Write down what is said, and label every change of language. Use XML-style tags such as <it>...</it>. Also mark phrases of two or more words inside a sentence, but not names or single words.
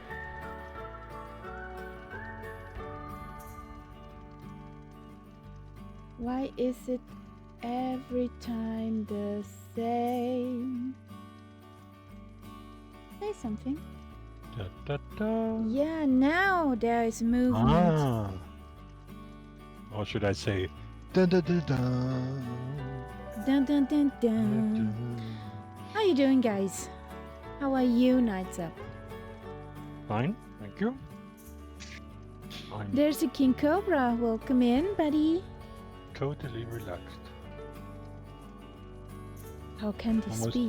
<en>Why is it every time the same? Say something. Da, da, da. Yeah, now there is movement. Or should I say, da da da da. Dun dun dun dun. How you doing, guys? How are you, Nights Up? Fine, thank you. I'm There's a King Cobra. Welcome in, buddy. totally relaxed. How can this be?</en>